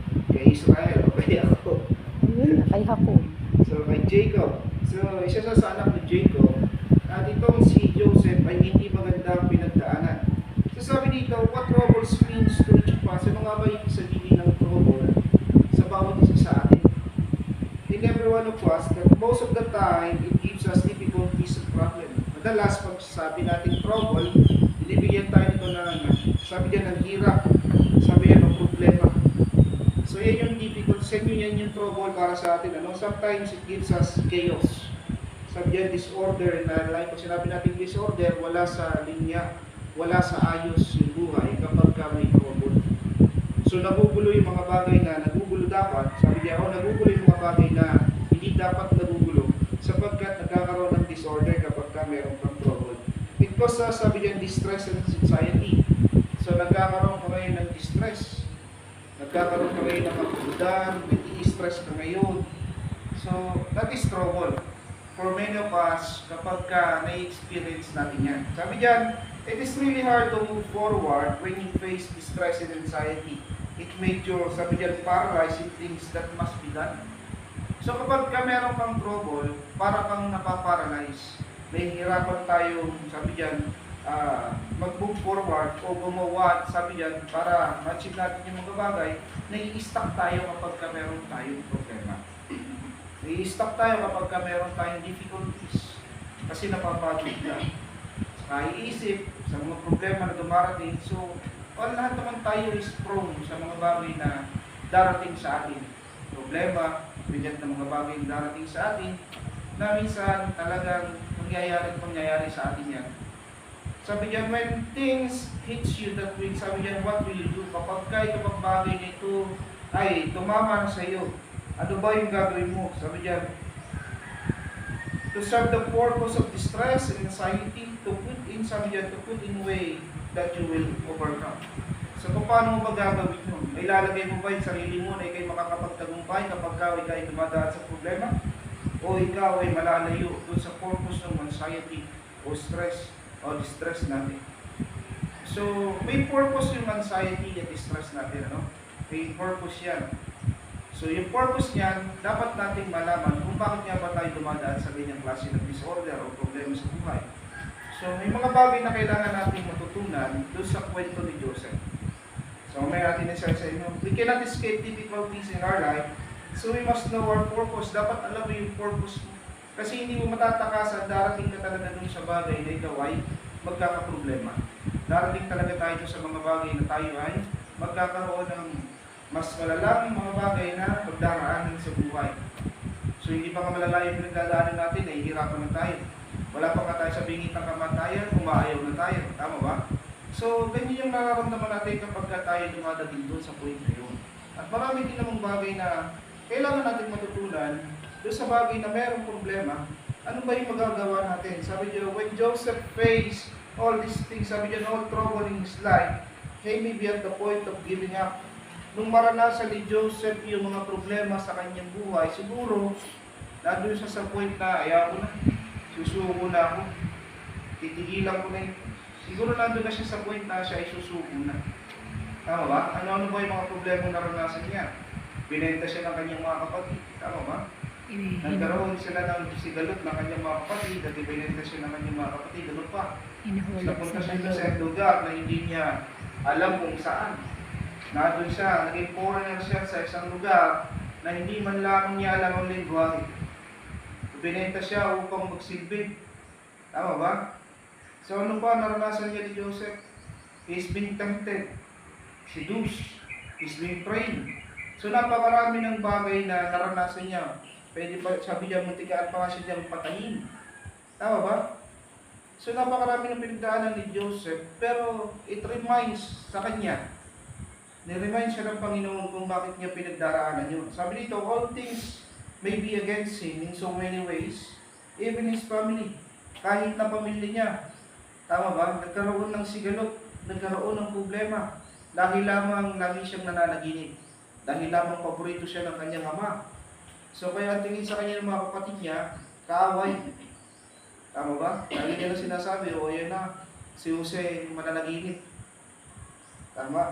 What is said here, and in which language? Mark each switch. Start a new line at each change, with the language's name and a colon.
Filipino: Kay Israel o kay Jacob? Kay Jacob. So kay Jacob. So isa sa anak ni Jacob. At itong si Joseph ay hindi magandang pinagdaanan. So sabi dito,
English: what troubles means to each of us?
Filipino: Ano nga ba yung sabihin ng trouble sa bawat isa sa atin?
English: In every one of us, that most of the time, it gives us difficulties and problem.
Filipino: Madalas, pag sabi natin trouble, binibigyan tayo nito ng, sabi diyan ng hirap, sabi yan ng problema. So yan yung difficult, sa inyo yan yung trouble para sa atin.
English: Sometimes it gives us chaos.
Filipino: Sabi diyan,
English: disorder in our life.
Filipino: Pag sinabi natin disorder, wala sa linya, wala sa ayos yung buhay kapag ka may trouble. So nagugulo yung mga bagay na nagugulo dapat, sabi niya, nagugulo yung mga bagay na hindi dapat nagugulo sapagkat nagkakaroon ng disorder kapag ka meron kang trouble.
English: Because
Filipino: sabi niya,
English: distress and anxiety.
Filipino: So nagkakaroon ka ngayon ng distress, nagkakaroon ka ngayon ng kapudan, nag-i-stress ka ngayon.
English: So that is trouble for many of us
Filipino: kapag ka na-experience natin yan. Sabi diyan,
English: it is really hard to move forward when you face distress and anxiety. It makes you,
Filipino: sabi diyan,
English: paralyzed in things that must be done.
Filipino: So kapag ka meron kang trouble, para kang napaparalyze. Nahihirapan tayong, sabi diyan, mag-move forward o gumawa, sabi diyan, para ma-achieve natin yung mga bagay, nai-stuck tayo kapag ka meron tayong problema. Nai-stuck tayo kapag ka meron tayong difficulties. Kasi napapagod na. Naiisip sa mga problema na dumarating. So, lahat naman tayo is prone sa mga bagay na darating sa atin. Problema, bigat na mga bagay na darating sa atin, na minsan talagang mangyayari sa atin yan. Sabi niya,
English: when things hits you that way, sabi niya, what will you do?
Filipino: Kapag bagay nito ay tumama na sa iyo, ano ba yung gagawin mo? Sabi niya,
English: to serve the purpose of distress and anxiety, to put in way that you will overcome.
Filipino: So, paano mo ba gagawin yun? May lalagay mo ba yung sarili mo na ikay makakapagtagumpay kapag ikaw ay dumadaan sa problema? O ikaw ay malalayo doon sa purpose ng anxiety o stress o distress natin? So, may purpose yung anxiety at distress natin, ano? May purpose yan. So, yung purpose niyan, dapat nating malaman kung bakit nga ba tayo dumadaan sa ganyang klase ng disorder o problema sa buhay. So, may mga bagay na kailangan nating matutunan doon sa kwento ni Joseph. So, may natin isa sa inyo.
English: We cannot escape difficulties in our life, so we must know our purpose.
Filipino: Dapat alam mo yung purpose mo. Kasi hindi mo matatakasan, darating ka talaga doon sa bagay na ikaw ay magkakaproblema. Darating talaga tayo sa mga bagay na tayo ay magkakaroon ng mas malalang mga bagay na pagdaraanan sa buhay. So hindi pa nga malala yung pinagdadaanan natin, nahihirapan na tayo. Wala pa nga tayo sa bingit ng kamatayan, umaayaw na tayo. Tama ba? So ganyan yung nararamdaman natin kapag tayo dumadating doon sa point na yun. At marami din namang bagay na kailangan natin matutunan doon sa bagay na mayroong problema. Ano ba yung magagawa natin? Sabi niyo,
English: when Joseph faced all these things, sabi niya, all trouble in his life, he may be at the point of giving up.
Filipino: Nung maranasan ni Joseph yung mga problema sa kanyang buhay, siguro, nandun siya sa point na, ayaw ko na, susuko na ako, titigilan ko na yun. Siguro nandun na siya sa point na siya ay susuko na. Tama ba? Ano ba yung mga problema na naranasan niya? Binenta siya ng kanyang mga kapatid. Tama ba? Nagkaroon sila ng sigalot ng kanyang mga kapatid at ibinenta siya ng kanyang mga kapatid. Ano pa? Hinuhulog Napunta sa siya sa balon. lugar na hindi niya alam kung saan. Nandun siya, naging foreigner siya sa isang lugar na hindi man lamang niya alam ang lingwahe. Ibinenta siya upang magsilbi. Tama ba? So ano pa naranasan niya ni Joseph?
English: He's been tempted, seduced, he's been praying.
Filipino: So napakarami ng bagay na naranasan niya. Pwede pa, sabi niya, muntikaan pa nga siya diyang patayin. Tama ba? So napakarami ng pinagdaanan ni Joseph, pero
English: it reminds
Filipino: sa kanya, ni-remind siya ng Panginoon kung bakit niya pinagdaraanan yun.
English: Sabi dito, all things may be against him in so many ways, even his family,
Filipino: kahit na pamilya niya. Tama ba? Nagkaroon ng sigalot, nagkaroon ng problema, dahil lamang lagi siyang nananaginip, dahil lamang paborito siya ng kanyang ama. So kaya ang tingin sa kanya ng mga kapatid niya, kaaway. Tama ba? Lagi niya na sinasabi, o yan na, si Jose mananaginip. Tama?